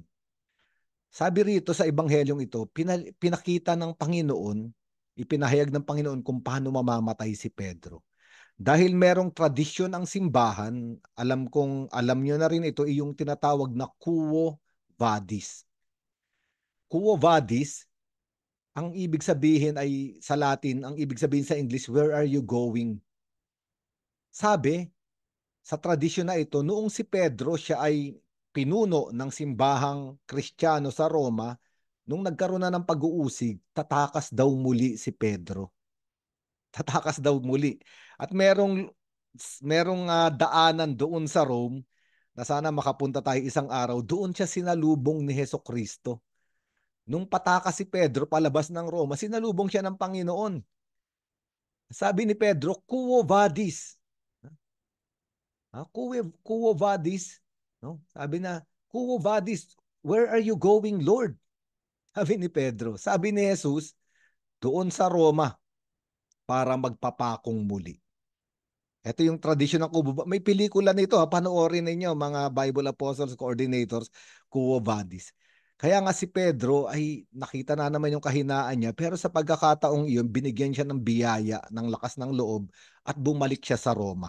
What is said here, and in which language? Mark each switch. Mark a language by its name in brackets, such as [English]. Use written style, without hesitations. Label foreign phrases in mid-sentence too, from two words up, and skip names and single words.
[Filipino] Sabi rito sa Ebanghelyong ito, pinakita ng Panginoon, ipinahayag ng Panginoon kung paano mamamatay si Pedro. Dahil merong tradisyon ang simbahan, alam nyo na rin ito, yung tinatawag na Quo Vadis. Quo Vadis, ang ibig sabihin ay sa Latin, ang ibig sabihin sa English, [English] where are you going? [Filipino] Sabi, sa tradisyon na ito, noong si Pedro siya ay pinuno ng simbahang Kristiyano sa Roma, nung nagkaroon na ng pag-uusig, tatakas daw muli si Pedro. Tatakas daw muli. At merong daanan doon sa Rome na sana makapunta tayo isang araw, doon siya sinalubong ni Hesukristo. Nung patakas si Pedro palabas ng Roma, sinalubong siya ng Panginoon. Sabi ni Pedro, [Latin] Quo vadis? Quo vadis? [Filipino] No? Sabi na, [Latin] Quo vadis? [English] Where are you going, Lord? [Filipino] Sabi ni Pedro. Sabi ni Jesus, doon sa Roma para magpapakong muli. Ito yung tradisyon ng Quo. May pelikula nito, panoorin ninyo mga Bible Apostles Coordinators, Quo vadis. Kaya nga si Pedro ay nakita na naman yung kahinaan niya, pero sa pagkakataong iyon, binigyan siya ng biyaya, ng lakas ng loob, at bumalik siya sa Roma.